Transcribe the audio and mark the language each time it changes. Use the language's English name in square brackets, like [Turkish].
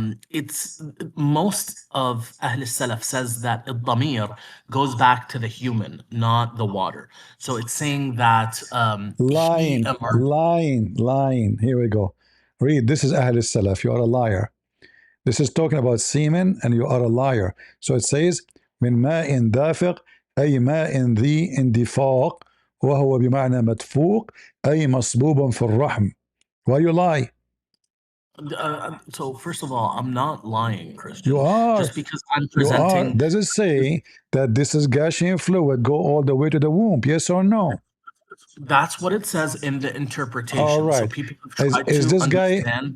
[English] It's most of Ahl Salaf says that al-damir goes back to the human, not the water. So it's saying that lying, lying. Here we go. Read. This is Ahl Salaf. You are a liar. This is talking about semen, and you are a liar. So it says [Arabic] من ماء دافق أي ماء ذي اندفاق وهو بمعنى مدفوق أي مصبوب في الرحم. [English] Why you lie? So first of all, I'm not lying, Christian. You are. Just because I'm presenting. You are. Does it say that this is gushing fluid go all the way to the womb? Yes or no? That's what it says in the interpretation. All right. So people try is to this guy? Understand